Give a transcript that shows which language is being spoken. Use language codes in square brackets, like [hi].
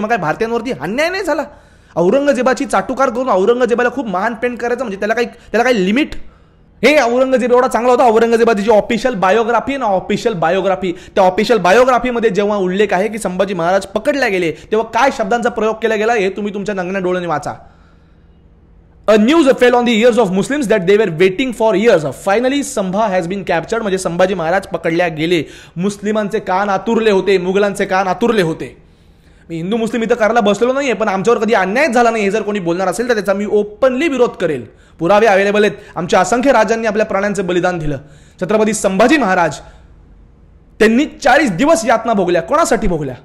[mr] मग काय भारतीयांवरती अन्याय नाही झाला? औरंगजेबाची चाटुकार करून औरंगजेबाला खूप महान पेंट करायचं म्हणजे त्याला काही लिमिट? हे औरंगजेब एवढा चांगला होता. औरंगजेबाची जी ऑफिशियल बायोग्राफी ना, ऑफिशियल बायोग्राफी, त्या ऑफिशियल बायोग्राफीमध्ये जेव्हा उल्लेख आहे की संभाजी महाराज पकडले गेले तेव्हा काय शब्दांचा प्रयोग केला गेला हे तुम्ही तुमच्या नंगण्या डोळ्याने वाचा. [en] A news fell on the ears of Muslims that they were waiting for years. Finally, Sambha has been captured. [mr] म्हणजे संभाजी महाराज पकडल्या गेले. मुस्लिमांचे कान आतुरले होते, मुघलांचे कान आतुरले होते. मी हिंदू मुस्लिम इथं करायला बसलेलो नाहीये, पण आमच्यावर कधी अन्याय झाला नाही हे जर कोणी बोलणार असेल तर त्याचा मी ओपनली विरोध करेल. पुरावे अवेलेबल आहेत. आमच्या असंख्य राजांनी आपल्या प्राणांचे बलिदान दिलं. छत्रपती संभाजी महाराज त्यांनी 40 दिवस यातना भोगल्या. कोणासाठी भोगल्या?